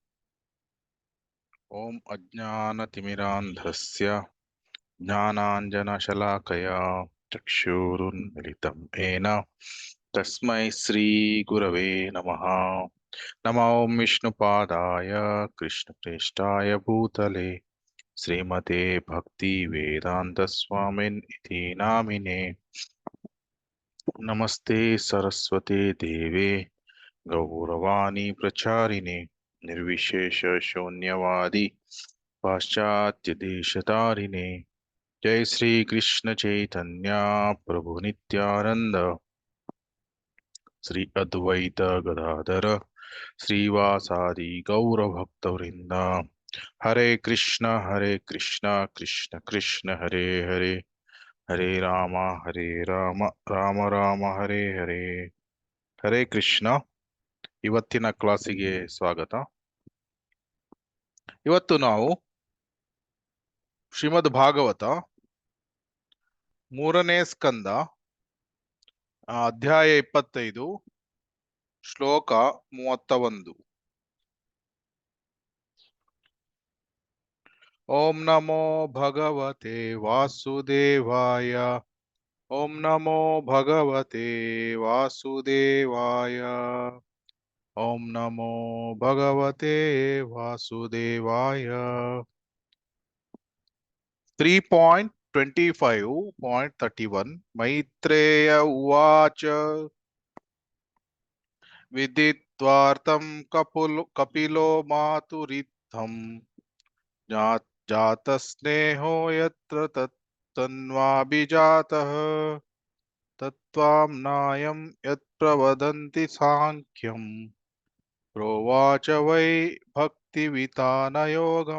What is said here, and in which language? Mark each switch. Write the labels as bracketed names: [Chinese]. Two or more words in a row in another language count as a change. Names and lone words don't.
[Sanskrit] ಓಂ ಅಜ್ಞಾನತಿಮಿರಾಂಧಸ್ಯ ಜ್ಞಾನಾಂಜನಶಲಾಕಯಾ ಚಕ್ಷುರುನ್ಮಿಲಿತಂ ಯೇನ ತಸ್ಮೈ ಶ್ರೀಗುರವೇ ನಮಃ. ನಮೋ ವಿಷ್ಣುಪಾದಾಯ ಕೃಷ್ಣಪ್ರೇಷ್ಠಾಯ ಭೂತಲೆ ಶ್ರೀಮತೆ ಭಕ್ತಿ ವೇದಾಂತ ಸ್ವಾಮಿನ್ ಇತಿ ನಾಮಿನೇ. ನಮಸ್ತೆ ಸರಸ್ವತಿ ದೇವೆ ಗೌರವಾಣಿ ಪ್ರಚಾರಿಣೆ ನಿರ್ವಿಶೇಷ ಶೂನ್ಯವಾದಿ ಪಾಶ್ಚಾತ್ಯ ದೇಶತಾರಿಣೆ. ಜೈ ಶ್ರೀ ಕೃಷ್ಣ ಚೈತನ್ಯ ಪ್ರಭು ನಿತ್ಯಾನಂದ ಶ್ರೀ ಅದ್ವೈತ ಗದಾಧರ ಶ್ರೀವಾಸಾದಿ ಗೌರಭಕ್ತವೃಂದ. ಹರೇ ಕೃಷ್ಣ ಕೃಷ್ಣ ಕೃಷ್ಣ ಹರೇ ಹರೇ, ಹರೇ ರಾಮ ರಾಮ ರಾಮ ಹರೇ ಹರೇ. ಹರೇ ಕೃಷ್ಣ. [Kannada] ಇವತ್ತಿನ ಕ್ಲಾಸಿಗೆ ಸ್ವಾಗತ. ಇವತ್ತು ನಾವು ಶ್ರೀಮದ್ ಭಾಗವತ 3ನೇ ಸ್ಕಂದ ಅಧ್ಯಾಯ 25 ಶ್ಲೋಕ 31. [Sanskrit] ಓಂ ನಮೋ ಭಗವತೆ ವಾಸುದೇವಾಯ. ಓಂ ನಮೋ ಭಗವತೆ ವಾಸುದೇವಾಯ. ಓಂ ನಮೋ ಭಗವತೆ ವಾಸುದೇವಾಯ. 3.25.31 ಮೈತ್ರೇಯ ಉವಾಚ. ವಿದಿತ್ವಾರ್ಥಂ ಕಪಿಲೋ ಮಾತುರಿತ್ಥಂ ಜಾತಸ್ನೇಹೋ ಯತ್ರ ತನ್ವಾಭಿಜಾತಃ ತತ್ವಾಂನಾಯಂ ಯತ್ಪ್ರವದಂತಿ ಸಾಂಖ್ಯಂ ಪ್ರೋವಾಚ ವೈ ಭಕ್ತಿವಿತಾನಯೋಗಂ.